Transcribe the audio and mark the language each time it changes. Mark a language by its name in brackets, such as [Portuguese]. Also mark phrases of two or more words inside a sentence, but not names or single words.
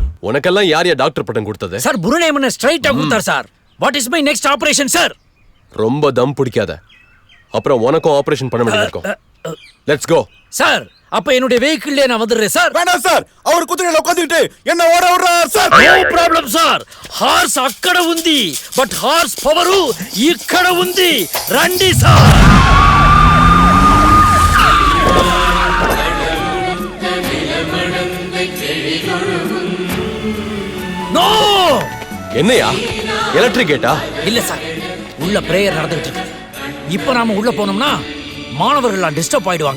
[Tamil] உனக்கெல்லாம் யார் டாக்டர் பட்டம் கொடுத்தது? சார் புருநேமன் ஸ்ட்ரைட்டா கொடுத்தார் சார். [English] what is my next operation sir? [Tamil] ரொம்ப தம் பிடிக்காத, அப்புறம் உனக்கும் ஆபரேஷன் பண்ண வேண்டியது இருக்கும். [English] let's go [Tamil] சார். அப்ப என்னுடைய வெஹிக்கிள்ல நான் வந்துடுறேன் சார். வேண்டாம் சார், அவர் குதிரையில உட்கார்ந்துட்டு என்ன ஓட விடுறார் சார். [English] no problem sir. [Telugu] హార్స్ అక్కడ ఉంది, [English] but horse power [Telugu] ఇక్కడ ఉంది. రండి సార్. [Tamil] நோ. என்னையா [English] electric gate? [Tamil] இல்ல சார், உள்ள பிரேயர் நடந்துட்டு இருக்கு. இப்ப நாம உள்ள போனோம்னா மாணவர்கள் டிஸ்டர்ப் ஆயிடுவாங்க.